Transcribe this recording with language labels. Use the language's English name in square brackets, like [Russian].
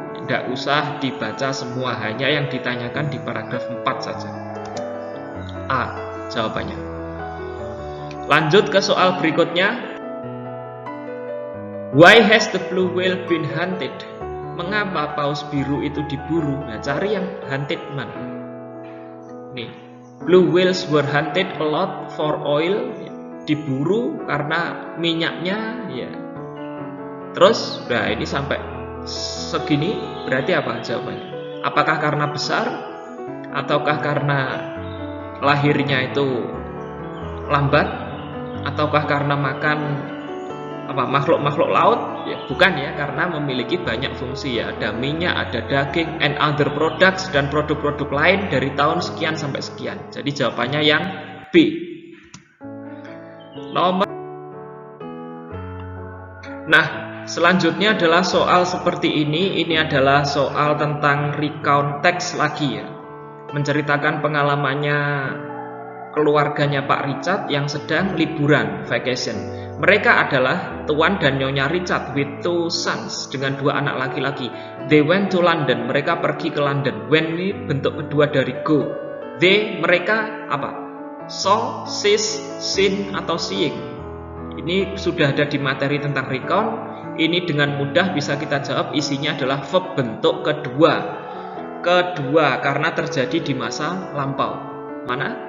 [Indonesian] Tidak usah dibaca semua, hanya yang ditanyakan di paragraf 4 saja. A jawabannya. Lanjut ke soal berikutnya. [English] Why has the blue whale been hunted? [Indonesian] Mengapa paus biru itu diburu? Nah, cari yang hunted mana? Nih, [English] blue whales were hunted a lot for oil. [Indonesian] Diburu karena minyaknya, ya. Terus, nah ini sampai segini, berarti apa jawabannya? Apakah karena besar, ataukah karena lahirnya itu lambat, ataukah karena makan makhluk-makhluk laut? Ya, bukan ya, karena memiliki banyak fungsi, ya. Ada minyak, ada daging, [English] and other products, [Indonesian] dan produk-produk lain dari tahun sekian sampai sekian. Jadi jawabannya yang B. Nah, selanjutnya adalah soal seperti ini. Ini adalah soal tentang recount text lagi, ya. Menceritakan pengalamannya keluarganya Pak Richard yang sedang liburan, vacation. Mereka adalah Tuan dan Nyonya Richard [English] with two sons, [Indonesian] dengan dua anak laki-laki. [English] They went to London, [Indonesian] mereka pergi ke London. When ini bentuk kedua dari go. They, mereka apa? Saw, sees, seen, atau seeing. Ini sudah ada di materi tentang recount. Ini dengan mudah bisa kita jawab, isinya adalah verb bentuk kedua. Kedua karena terjadi di masa lampau. Mana?